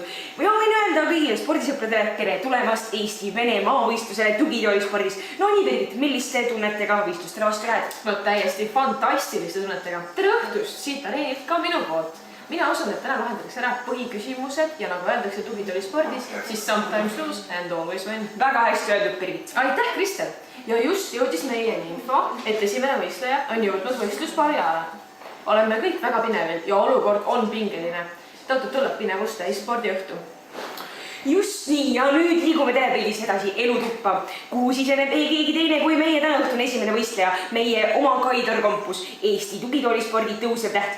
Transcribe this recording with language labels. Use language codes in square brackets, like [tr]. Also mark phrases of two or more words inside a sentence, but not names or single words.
[et] Või ma võin öelda kõigile spordisõpradele, tere tulemast Eesti-Vene maavõistlusele tugitoolispordis. No nii, Birgit, milliste tunnetega võistlustele vastu lähed? No täiesti fantastiliste tunnetega. Tere õhtust, siit areenilt ka minu poolt. Mina usun, et täna lahendatakse ära põhiküsimused ja nagu öeldakse tugitoolispordis, siis [en] sometimes lose and always win. [et] Väga hästi öeldud, Birgit. Aitäh, Kristel! Ja just jõudis meieni info, et esimene võistleja on jõudnud võistluspaari ajal. Oleme kõik väga pinevil ja olukord on pingeline. Tõotud tuleb pinevust täis spordiõhtu. Just nii, ja nüüd liigume telepildis edasi elutuppa, kuhu siseneb ei keegi teine kui meie tänaõhtune esimene võistleja, meie oma Kaidor Kompus, Eesti tugitoolispordi tõusev täht.